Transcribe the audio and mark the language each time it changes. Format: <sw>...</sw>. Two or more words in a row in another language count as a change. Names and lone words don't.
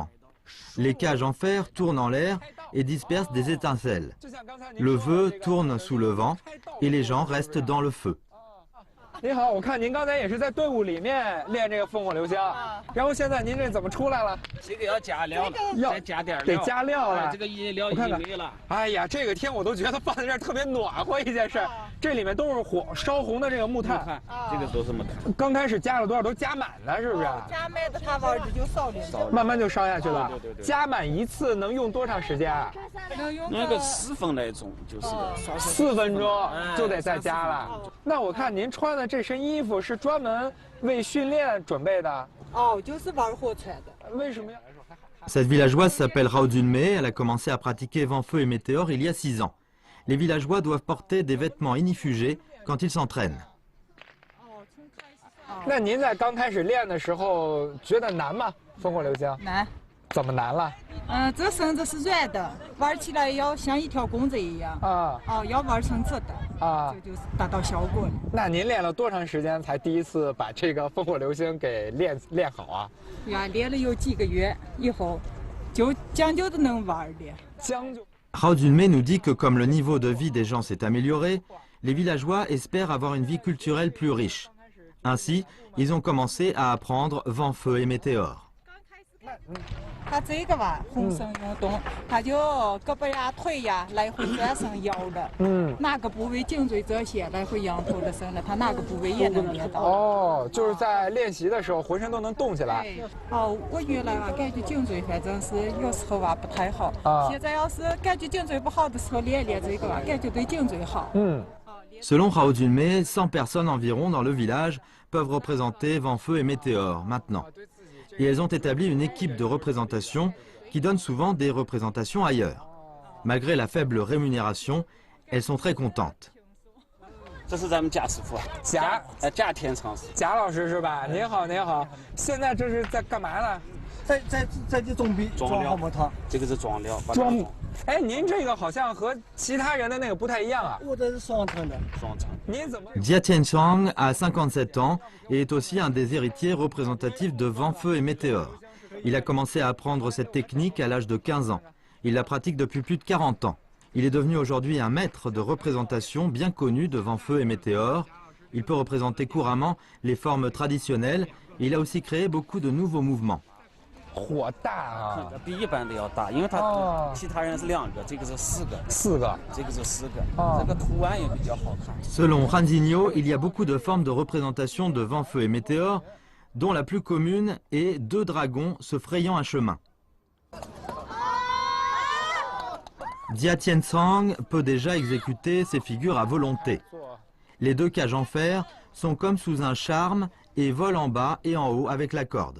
<fr>Les cages en fer tournent en l'air et dispersent des étincelles. Le feu tourne sous le vent et les gens restent dans le feu.</fr> <zh>您好，我看您刚才也是在队伍里面练这个烽火流星，然后现在您这怎么出来了？这个要加料，再加点料，得加料了。这个料已经没了。哎呀，这个天我都觉得放在这儿特别暖和一件事。这里面都是烧红的这个木炭，这个都是木炭。刚开始加了多少？都加满了，是不是？加满的它往这就烧的，慢慢就烧下去了。对。加满一次能用多长时间啊？那个4分来钟就是 4分钟就得再加了。那我看您穿的这身衣服是专门为训练准备的。就是玩火穿的。为什么呀？</zh> <fr>Cette villageoise s'appelle Rao Junmei, elle a commencé à pratiquer Vent Feu et Météore il y a 6 ans. Les villageois doivent porter des vêtements inifugés quand ils s'entraînent.</fr> <zh>那您在刚开始练的时候觉得难吗？烽火流星？难。怎么难了？这绳子是软的，玩起来要像一条弓子一样。要玩成这的。这就是达到效果了。那您练了多长时间才第一次把这个烽火流星给练好啊？呀，练了有几个月以后，就将就的能玩的。将就。</zh> <fr>Hao Junmei nous dit que comme le niveau de vie des gens s'est amélioré, les villageois espèrent avoir une vie culturelle plus riche. Ainsi, ils ont commencé à apprendre vent, feu et météore.</fr> <zh>它这个吧，红绳运动，它就胳膊呀、腿呀来回转伸腰的。哪个部位颈椎这些来回仰头的伸了，它哪个部位也能练到。哦，就是在练习的时候，浑身都能动起来。哦，我原来吧感觉颈椎反正是有时候吧不太好，现在要是感觉颈椎不好的时候练练这个吧，感觉对颈椎好。</zh> <fr>Selon Hao Junmei, 100 personnes environ dans le village peuvent représenter vent, feu et météore maintenant. Et elles ont établi une équipe de représentation qui donne souvent des représentations ailleurs. Malgré la faible rémunération, elles sont très contentes.</fr> <zh>这是咱们贾师傅，贾天长，贾老师是吧？您好，您好。现在这是在干嘛呢？在这装逼，装好木头。这个是装料，装。哎，您这个好像和其他人的那个不太一样啊。我这是双层的，双层。您怎么</zh> <fr>Jia Tianchang a 57 ans et est aussi un des héritiers représentatifs de vent, feu et météore. Il a commencé à apprendre cette technique à l'âge de 15 ans. Il la pratique depuis plus de 40 ans. Il est devenu aujourd'hui un maître de représentation bien connu de vent, feu et météore. Il peut représenter couramment les formes traditionnelles. Il a aussi créé beaucoup de nouveaux mouvements.</fr> <zh>火大啊！比一般的要大，因为它其他人是2个，这个是4个，4个，这个是4个，这个图案也比较好看。</zh> <fr>Selon Ranzinho, il y a beaucoup de formes de représentation de vent, feu et météore, dont la plus commune est 2 dragons se frayant un chemin. Jia Tianchang peut déjà exécuter ces figures à volonté. Les 2 cages en fer sont comme sous un charme et volent en bas et en haut avec la corde.</fr>